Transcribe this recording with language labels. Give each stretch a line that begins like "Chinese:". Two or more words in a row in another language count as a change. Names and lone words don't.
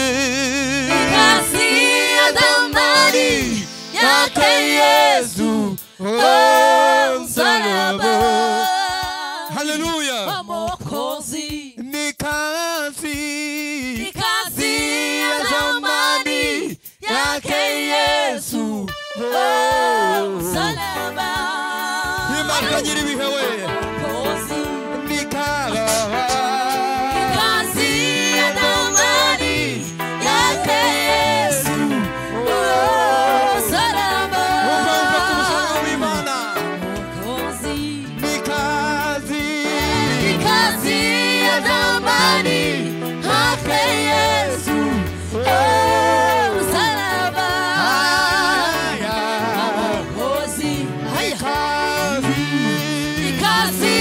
Swahili: ya zamani yake Yesu, oh, msalaba. hallelujah. Mwa Mwokozi. Ni kazi ya zamani yake Yesu, oh, msalaba.
Kinyarwanda: Imana nyiri bihe we.
Swahili: Mwokozi. Ni kazi ya zamani yake Yesu, oh, msalaba.
Kinyarwanda: Umva kumusanga w'Imana.
Swahili: Mwokozi. Ni kazi ya zamani yake Yesu, oh, msalaba. Haya. Mwokozi. Ni kazi